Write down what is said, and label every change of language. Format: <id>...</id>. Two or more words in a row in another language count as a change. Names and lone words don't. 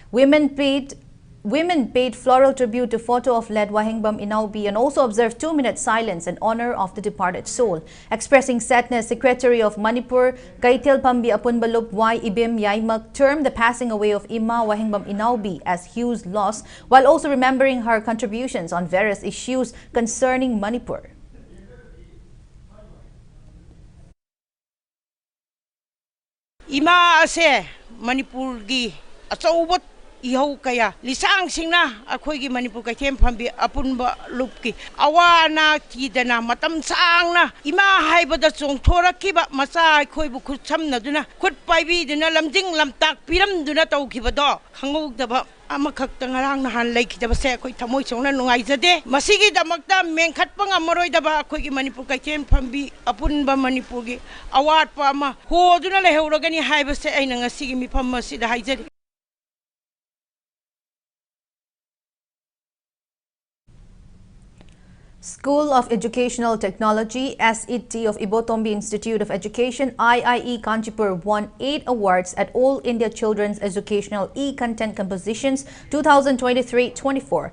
<en>Women paid floral tribute to photo of led Wahingbam Inaubi and also observed 2-minute silence in honor of the departed soul. Expressing sadness, Secretary of Manipur, Kaithel Fambi Apunbalup Y Ibim Yaimak termed the passing away of Ima Wahingbam Inaubi as huge loss, while also remembering her contributions on various issues concerning Manipur.</en> <mni>Ima ase Manipur gi achaubat ihau kaya lisang singna akhoi gi Manipur Kaithel Fambi Apunba lupki awana tidana matam sangna ima haibada chongthorakiba macha akhoi bu khut samna duna khut paibi duna lamjing lamtak piram duna tawkibado khangok daba amakakta ngarang nahan laikidabase akhoi thamoi chongna nungaijade masigidamakta mengkhatpa ngamaroidaba akhoi gi Manipur kaikem phambi apunba Manipur gi awatpa ama hoduna leheuragani haibase aina ngasigi mifam masida haijari.</mni> <en>School of Educational Technology SET of Ibotombi Institute of Education IIE Kanchipur won 8 awards at All India Children's Educational E-Content Compositions 2023-24.</en>